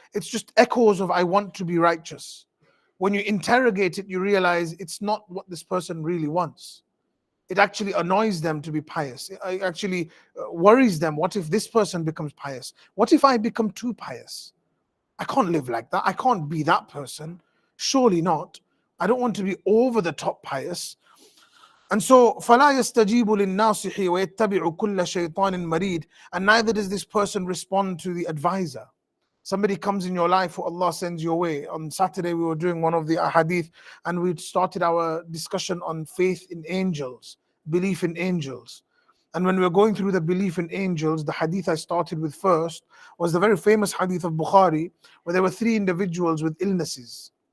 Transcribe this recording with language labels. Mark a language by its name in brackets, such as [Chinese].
[English] It's just echoes of I want to be righteous. When you interrogate it, you realize it's not what this person really wants. It actually annoys them to be pious. It actually worries them. What if this person becomes pious? What if I become too pious? I can't live like that. I can't be that person. Surely not. I don't want to be over the top pious. And so, [Arabic] فَلَا يَسْتَجِيبُ لِلنَّاصِحِ وَيَتَّبِعُ كُلَّ شَيْطَانٍ مَرِيدٍ. [English] And neither does this person respond to the advisor. Somebody comes in your life who Allah sends your way. On Saturday, we were doing one of the ahadith, and we started our discussion on faith in angels, belief in angels. And when we were going through the belief in angels, the hadith I started with first was the very famous hadith of Bukhari, where there were 3 individuals with illnesses.